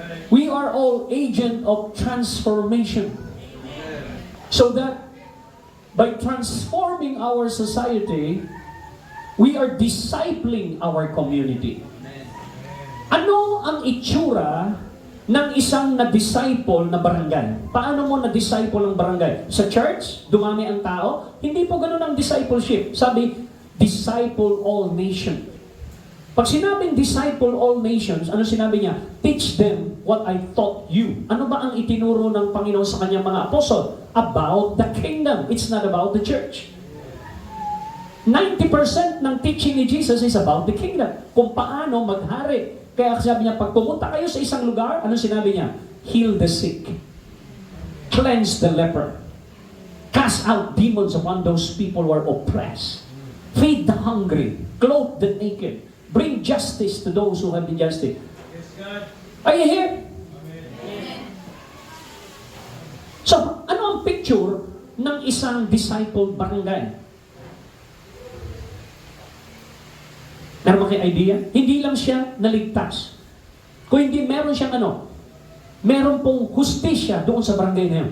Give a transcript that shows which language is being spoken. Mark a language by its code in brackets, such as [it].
[en] We are all agent of transformation. So that by transforming our society, we are discipling our community. [tl] Ano ang itsura ng isang na-disciple na barangay? Paano mo na-disciple ang barangay? Sa church, dumami ang tao? Hindi po ganun ang discipleship. Sabi, [en] disciple all nations. [tl] Pag sinabing disciple all nations, ano sinabi niya? [en] Teach them what I taught you. [tl] Ano ba ang itinuro ng Panginoon sa kanyang mga apostol? [en] About the kingdom. It's not about the church. 90% ng teaching ni Jesus is about the kingdom. [tl] Kung paano maghari. Kaya sabi niya, pag pumunta kayo sa isang lugar, ano sinabi niya? [en] Heal the sick. Cleanse the leper. Cast out demons upon those people who are oppressed. Feed the hungry. Clothe the naked. Bring justice to those who have injustice. Yes, God. Are you here? Amen. [tl] So, ano ang picture ng isang disciple barangay? Meron ba kayo idea? Hindi lang siya naligtas. Kung hindi meron siyang meron pong hustisya doon sa barangay na yun.